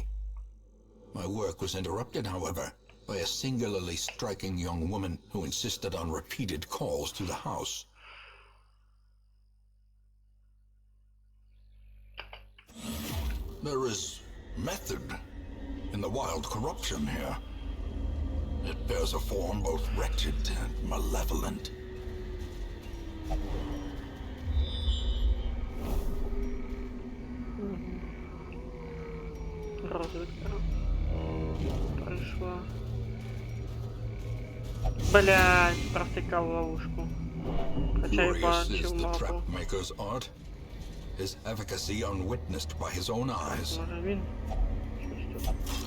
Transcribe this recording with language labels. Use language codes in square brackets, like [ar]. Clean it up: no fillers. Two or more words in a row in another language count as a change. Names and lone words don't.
[en] My work was interrupted, however, by a singularly striking young woman who insisted on repeated calls to the house. There is method in the wild corruption here. It bears a form both wretched and malevolent. [uk] Розвідка прийшла. Блять, провтикав ловушку. Хоча й [en] Curious [uk] бачив [en] is the [uk] мапу. [en] trapmaker's art, his efficacy unwitnessed by his own eyes. [uk] Може він? Щось тут.